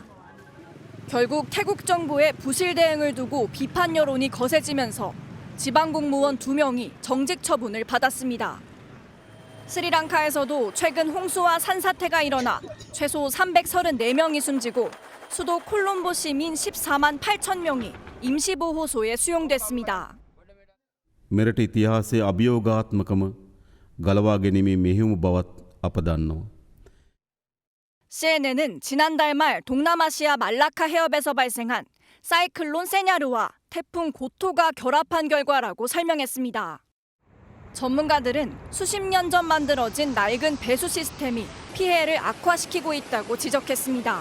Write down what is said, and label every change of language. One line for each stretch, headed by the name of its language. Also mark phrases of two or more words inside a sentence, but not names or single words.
Korean: 결국 태국 정부의 부실 대응을 두고 비판 여론이 거세지면서 지방 공무원 2명이 정직 처분을 받았습니다. 스리랑카에서도 최근 홍수와 산사태가 일어나 최소 334명이 숨지고 수도 콜롬보 시민 14만 8천 명이 임시보호소에 수용됐습니다.
Sinhala: මෙරට ඉතිහාසයේ අභියෝගාත්මකම ගලවා ගැනීමේ මෙහෙයුම බවත් අප දන්නවා.
Korean: CNN은 지난달 말 동남아시아 말라카 해협에서 발생한 사이클론 세냐르와 태풍 고토가 결합한 결과라고 설명했습니다. 전문가들은 수십 년 전 만들어진 낡은 배수 시스템이 피해를 악화시키고 있다고 지적했습니다.